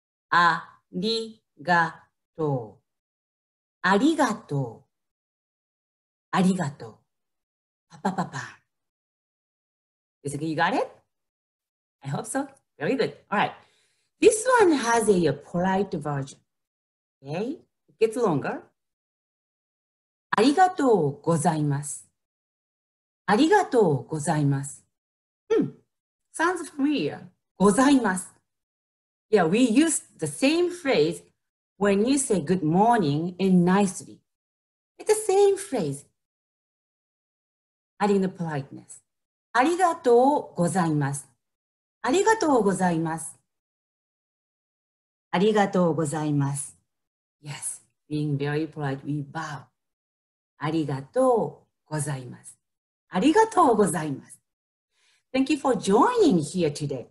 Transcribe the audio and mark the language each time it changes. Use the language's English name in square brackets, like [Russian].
[Japanese] ありがとう。ありがとう。ありがとう。パパパパ。 [English] Is it, you got it? I hope so. Very good. All right. This one has a polite version. Okay? It gets longer. [Japanese] ありがとうございます。ありがとうございます。 [English] Sounds familiar. ございます。 Yeah, we use the same phrase when you say good morning and nicely. It's the same phrase. Adding the politeness. [Japanese] ありがとうございます。ありがとうございます。ありがとうございます。 [English] Yes, being very polite, we bow. [Japanese] ありがとうございます。ありがとうございます。 [English] Thank you for joining here today.